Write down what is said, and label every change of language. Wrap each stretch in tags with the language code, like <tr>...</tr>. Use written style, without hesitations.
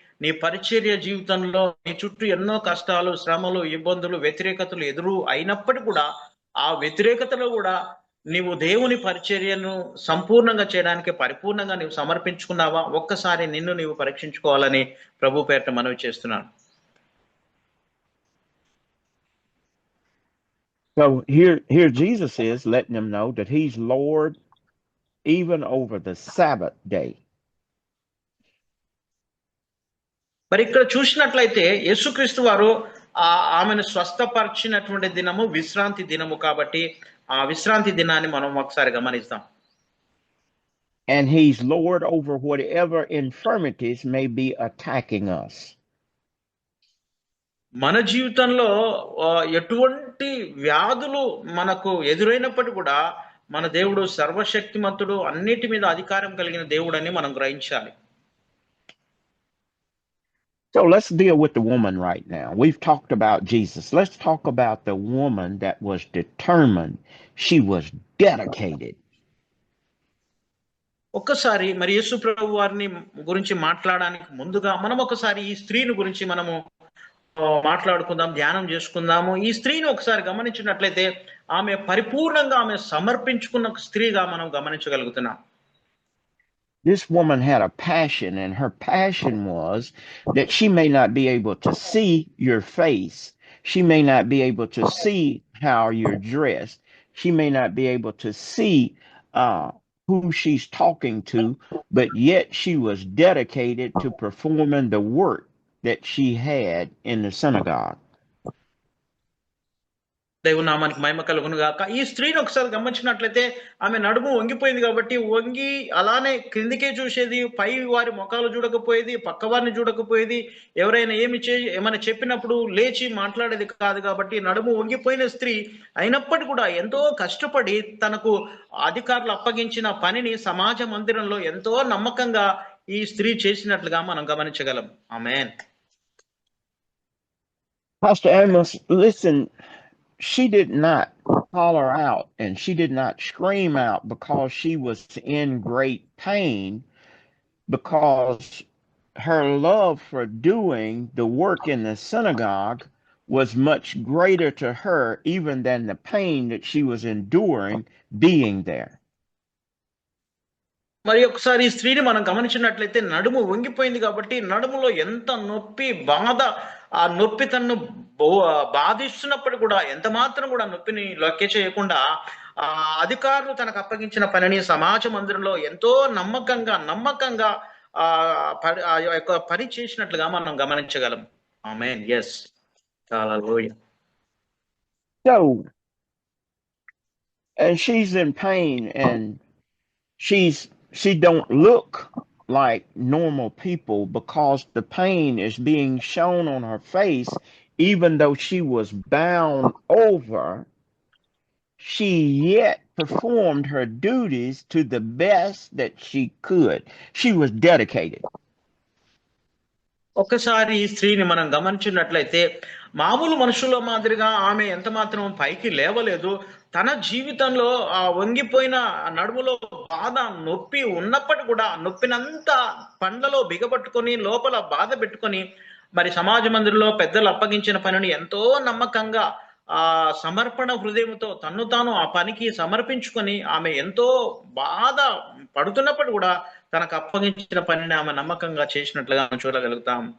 <te>నీ పరిచర్య జీవితంలో నీ చుట్టూ ఎన్నో కష్టాలు, శ్రమలు, ఇబ్బందులు, వ్యతిరేకతలు ఎదురు అయినప్పటికీ కూడా ఆ వ్యతిరేకతలో కూడా నీవు దేవుని పరిచర్యను సంపూర్ణంగా చేయడానికి పరిపూర్ణంగా నీవు సమర్పించుకున్నావా? ఒక్కసారి నిన్ను నీవు పరీక్షించుకోవాలని ప్రభు పేరిట మనవి చేస్తున్నాను.</te> <en>So here Jesus is letting them know that he's Lord even over the Sabbath day.</en> <te>మరి ఇక్కడ చూసినట్లయితే యేసుక్రీస్తు వారు ఆమెను స్వస్థపరిచినటువంటి దినము విశ్రాంతి దినము కాబట్టి ఆ విశ్రాంతి దినాన్ని మనం ఒకసారి గమనిస్తాం.</te> <en>And he's Lord over whatever infirmities may be attacking us.</en> <te>మన జీవితంలో ఎటువంటి వ్యాధులు మనకు ఎదురైనప్పటికీ కూడా మన దేవుడు సర్వశక్తిమంతుడు, అన్నిటి మీద అధికారం కలిగిన దేవుడు అని మనం గ్రహించాలి.</te> <en>So let's deal with the woman right now. We've talked about Jesus. Let's talk about the woman that was determined. She was dedicated.</en> <te>ఒక్కసారి మరి యేసు ప్రభు వారిని గురించి మాట్లాడడానికి ముందుగా మనం ఒకసారి ఈ స్త్రీని గురించి మనము మాట్లాడుకుందాం, ధ్యానం చేసుకుందాము. ఈ స్త్రీని ఒకసారి గమనించినట్లయితే ఆమె పరిపూర్ణంగా ఆమె సమర్పించుకున్న స్త్రీగా మనం గమనించగలుగుతున్నాం.</te> <en>This woman had a passion, and her passion was that she may not be able to see your face. She may not be able to see how you're dressed. She may not be able to see uh, who she's talking to, but yet she was dedicated to performing the work that she had in the synagogue.</en> <te>దేవుని నామానికి మహిమ కలుగును గాక. ఈ స్త్రీని ఒకసారి గమనించినట్లయితే ఆమె నడుము వంగిపోయింది కాబట్టి వంగి అలానే క్రిందికే చూసేది, పై వారి ముఖాలు చూడకపోయేది, పక్క వారిని చూడకపోయేది, ఎవరైనా ఏమైనా చెప్పినప్పుడు లేచి మాట్లాడేది కాదు. కాబట్టి నడుము వంగిపోయిన స్త్రీ అయినప్పటికీ కూడా ఎంతో కష్టపడి తనకు అధికారులు అప్పగించిన పనిని సమాజ మందిరంలో ఎంతో నమ్మకంగా ఈ స్త్రీ చేసినట్లుగా మనం గమనించగలం. ఆమేన్.</te> <en>Pastor Amos, listen, she did not holler out and she did not scream out because she was in great pain, because her love for doing the work in the synagogue was much greater to her even than the pain that she was enduring being there.</en> <te>మరి ఒకసారి ఈ స్త్రీని మనం గమనించినట్లయితే నడుము వంగిపోయింది కాబట్టి నడుములో ఎంత నొప్పి, బాధ, ఆ నొప్పి తనను బాధిస్తున్నప్పుడు కూడా ఎంత మాత్రం కూడా నొప్పిని లెక్క చేయకుండా ఆ అధికారులు తనకు అప్పగించిన పనిని సమాజ మందిరంలో ఎంతో నమ్మకంగా ఆ యొక్క పని చేసినట్లుగా మనం గమనించగలం. ఆమేన్. yes. Hallelujah.</te> <en>So, and she's in pain, and she don't look like normal people because the pain is being shown on her face. Even though she was bound over, she yet performed her duties to the best that she could. She was dedicated.</en> <te>ఒక్కసారి ఈ స్త్రీని మనం గమనించినట్లయితే మామూలు మనుషుల మాదిరిగా ఆమె ఎంత మాత్రం పైకి లేవలేదు. తన జీవితంలో ఆ వంగిపోయిన నడుములో బాధ, నొప్పి ఉన్నప్పటికీ కూడా నొప్పినంతా పండ్లలో బిగబట్టుకొని లోపల బాధ పెట్టుకొని మరి సమాజ మందిరంలో పెద్దలు అప్పగించిన పనిని ఎంతో నమ్మకంగా ఆ సమర్పణ హృదయంతో తన్ను తాను ఆ పనికి సమర్పించుకొని ఆమె ఎంతో బాధ పడుతున్నప్పుడు కూడా తనకు అప్పగించిన పనిని ఆమె నమ్మకంగా చేసినట్లుగా మనం చూడగలుగుతాం.</te>